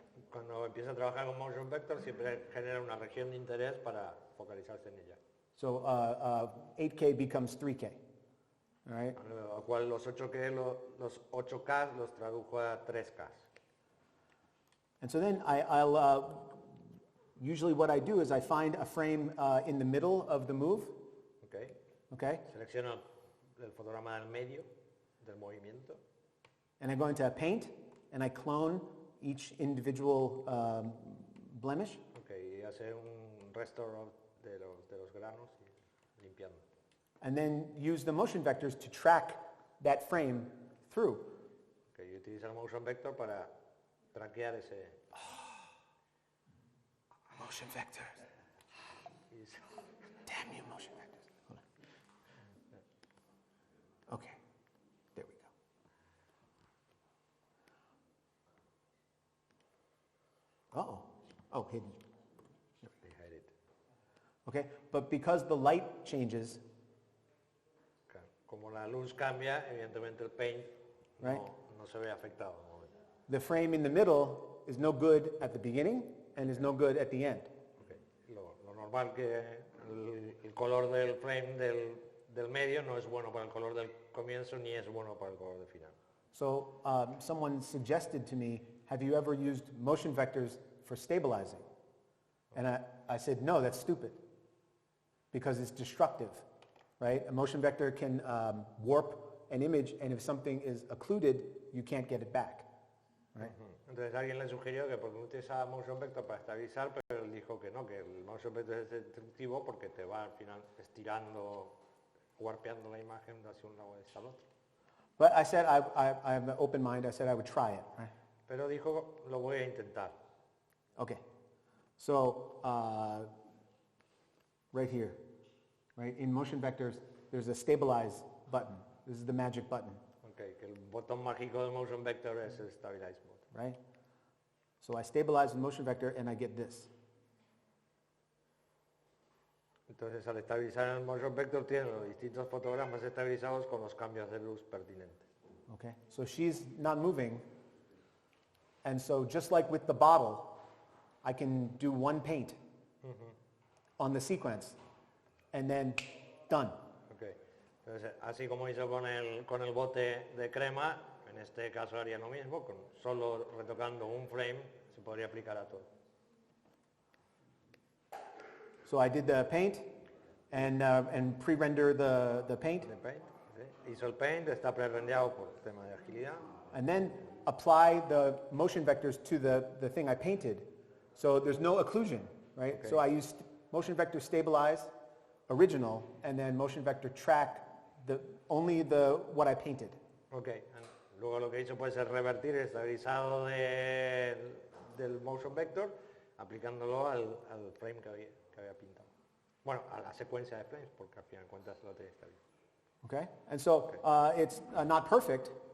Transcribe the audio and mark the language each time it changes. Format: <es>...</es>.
<es>Cuando empieza a trabajar con motion vector siempre genera una región de interés para focalizarse en ella.</es> <en>So 8K becomes 3K. All right.</en> <es>Al cual los 8K los tradujo a 3K.</es> <en>And so then I'll usually what I do is I find a frame in the middle of the move. Okay. Okay.</en> <es>Selecciono el fotograma del medio del movimiento.</es> <en>And I go into Paint and I clone each individual blemish.</en> <es>Okay, y hace un restore de los granos y limpiando.</es> <en>And then use the motion vectors to track that frame through.</en> <es>Okay, y utiliza el motion vector para traquear ese.</es> <en>Motion vectors. Damn you, motion vectors. Hold on. Okay, there we go. Uh-oh. Oh, hidden. They hide it. Okay, but because the light changes,</en> <es>Claro. Como la luz cambia, evidentemente el paint</es> <en>Right.</en> <es>no se ve afectado.</es> <en>the frame in the middle is no good at the beginning and is no good at the end. Okay.</en> <es>Lo normal que el color del frame del medio no es bueno para el color del comienzo ni es bueno para el color del final.</es> <en>So someone suggested to me, have you ever used motion vectors for stabilizing? And I said, no, that's stupid, because it's destructive, right? A motion vector can warp an image, and if something is occluded, you can't get it back, right?</en> <es>Entonces alguien le sugirió que porque utilizaba motion vector para estabilizar, pero él dijo que no, que el motion vector es destructivo porque te va al final estirando, warpeando la imagen de hacia un lado y hacia el otro.</es> <en>But I said, I have an open mind, I said I would try it, right?</en> <es>Pero dijo, lo voy a intentar.</es> <en>Okay. So, right here, right? In motion vectors, there's a stabilize button. This is the magic button.</en> <es>Okay, que el botón mágico del motion vector es el stabilize button.</es> <en>Right? So I stabilize the motion vector and I get this.</en> <es>Entonces, al estabilizar el motion vector, tiene los distintos fotogramas estabilizados con los cambios de luz pertinentes.</es> <en>Okay? So she's not moving. And so just like with the bottle, I can do one paint on the sequence and then done. Okay.</en> <es>Entonces, así como hizo con el bote de crema, en este caso haría lo mismo, con solo retocando un frame se podría aplicar a todo.</es> <en>So I did the paint and pre-render the paint. The paint, ¿sí?</en> <es>Hizo el paint, está pre-rendeado por tema de agilidad.</es> <en>And then apply the motion vectors to the thing I painted. So there's no occlusion, right? Okay. So I used motion vector stabilize, original, and then motion vector track only what I painted. Okay.</en> <es>Luego lo que hizo pues es revertir el estabilizado del motion vector aplicándolo al frame que había pintado. Bueno, a la secuencia de frames, porque al final de cuentas lo tenía estabilizado.</es> <en>Okay? And so it's not perfect,</en>